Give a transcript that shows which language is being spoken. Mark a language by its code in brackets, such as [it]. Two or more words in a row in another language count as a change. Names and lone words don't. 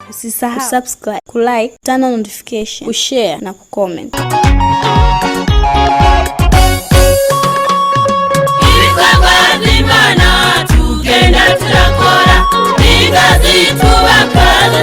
[sw] Usisahau subscribe, kulike, [en] turn on notification, [sw] kushare na kucomment. [rn] Ibikorwa by'Imana tugenda turakora, bigazi tubaka